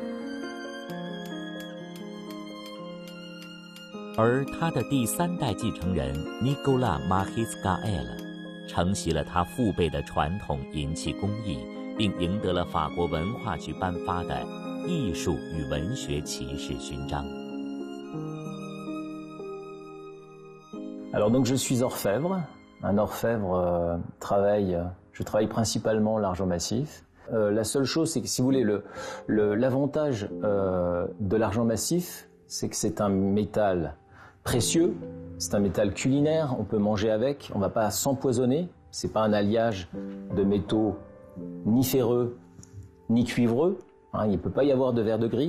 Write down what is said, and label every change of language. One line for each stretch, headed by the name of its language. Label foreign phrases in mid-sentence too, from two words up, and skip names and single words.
Chinese: 而他的第3代继承人 Nicolas Marquis Gaël 承袭了他父辈的传统银器工艺，并赢得了法国文化局颁发的艺术与文学骑士勋章。
French: Alors donc je suis orfèvre. Un orfèvre je travaille principalement l'argent massif. La seule chose, c'est que si vous voulez, l'avantage de l'argent massif, c'est que c'est un métal précieux, c'est un métal culinaire, on peut manger avec, on ne va pas s'empoisonner, c'est pas un alliage de métaux ni ferreux ni cuivreux, hein, il ne peut pas y avoir de verre de gris.